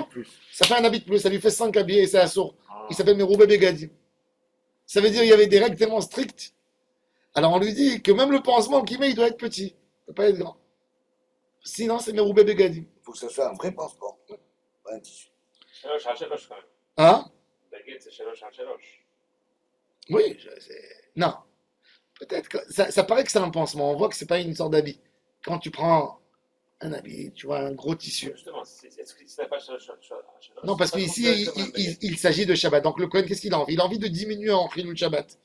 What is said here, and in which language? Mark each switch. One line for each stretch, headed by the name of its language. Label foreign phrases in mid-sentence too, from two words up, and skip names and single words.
French: habit de plus. ça fait un habit de plus. Ça lui fait 5 habits et c'est assourd. Il s'appelle
Hebrew: מרובה בגדים.
French: Ça veut dire qu'il y avait des règles tellement strictes. Alors on lui dit que même le pansement qu'il met, il doit être petit. Il ne peut pas être grand. Sinon, c'est
Hebrew: מרובה בגדים.
French: Il faut que ce soit un vrai pansement. Pas un tissu.
Hebrew: שלוש על שלוש,
French: quand même. Hein? Baguette, c'est
Hebrew: שלוש על שלוש.
French: Oui, non. Peut-être que ça paraît que c'est un pansement. On voit que c'est pas une sorte d'habit. Quand tu prends Un habit, tu vois, un gros tissu. Justement, est-ce que ça n'a pas Shalosh? Non, parce qu'ici, il s'agit de Shabbat. Donc le Kohen, qu'est-ce qu'il a envie? Il a envie de diminuer en
Hebrew: חילול שבת.